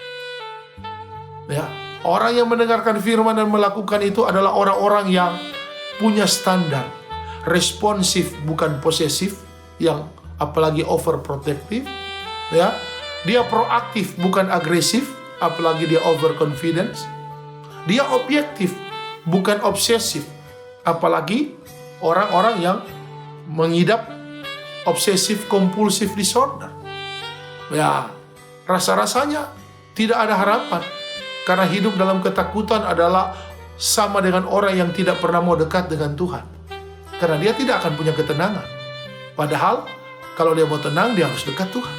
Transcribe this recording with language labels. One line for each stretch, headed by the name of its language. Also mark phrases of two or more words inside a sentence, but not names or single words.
Indonesian: Ya, orang yang mendengarkan firman dan melakukan itu adalah orang-orang yang punya standar, responsif bukan posesif, yang apalagi overprotective. Ya, dia proaktif bukan agresif, apalagi dia overconfidence. Dia objektif bukan obsesif, Apalagi orang-orang yang mengidap
English: obsessive compulsive disorder.
Indonesian: Ya, rasa-rasanya tidak ada harapan. Karena hidup dalam ketakutan adalah sama dengan orang yang tidak pernah mau dekat dengan Tuhan. Karena dia tidak akan punya ketenangan. Padahal kalau dia mau tenang, dia harus dekat Tuhan.